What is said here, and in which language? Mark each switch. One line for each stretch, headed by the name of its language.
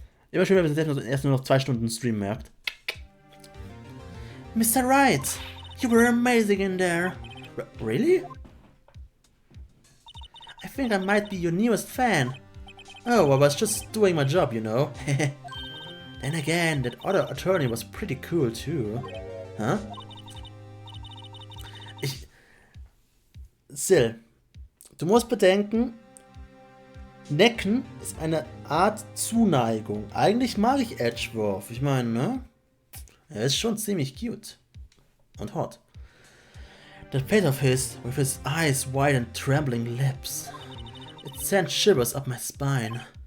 German: Immer schön, wenn man selbst erst nur noch 2 Stunden Stream merkt.
English: Mr. Wright, you were amazing in there. Really? I think I might be your newest fan. Oh, I was just doing my job, you know. Then again, that other attorney was pretty cool too. Huh?
German: Sil, du musst bedenken, Necken ist eine Art Zuneigung. Eigentlich mag ich Edgeworth. Ich meine, ne? Er ist schon ziemlich cute. Und hot.
English: That face of his, with his eyes wide and trembling lips. It sent shivers up my spine.